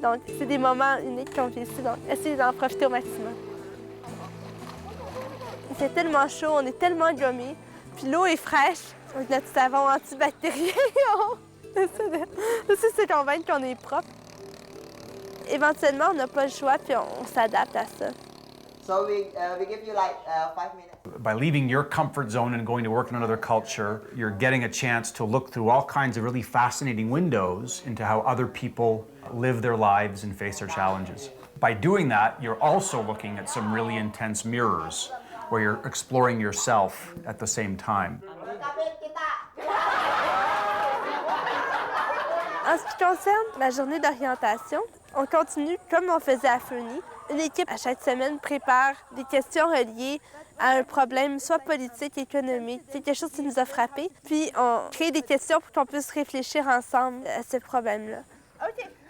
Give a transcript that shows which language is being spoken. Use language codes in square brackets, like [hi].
[fr] Donc, c'est des moments uniques qu'on vit ici, donc essayez d'en profiter au maximum. Il fait tellement chaud, on est tellement gommés, puis l'eau est fraîche, avec notre savon antibactérien. On essaie de se convaincre qu'on est propre. Éventuellement, on n'a pas le choix, puis on s'adapte à ça. [en] So we give you like 5 minutes. By leaving your comfort zone and going to work in another culture, you're getting a chance to look through all kinds of really fascinating windows into how other people live their lives and face their challenges. By doing that, you're also looking at some really intense mirrors where you're exploring yourself at the same time. [fr] En ce qui concerne la journée d'orientation, on continue comme on faisait à Fernie. Une équipe à chaque semaine prépare des questions reliées à un problème, soit politique, économique, quelque chose qui nous a frappés. Puis on crée des questions pour qu'on puisse réfléchir ensemble à ce problème-là. OK.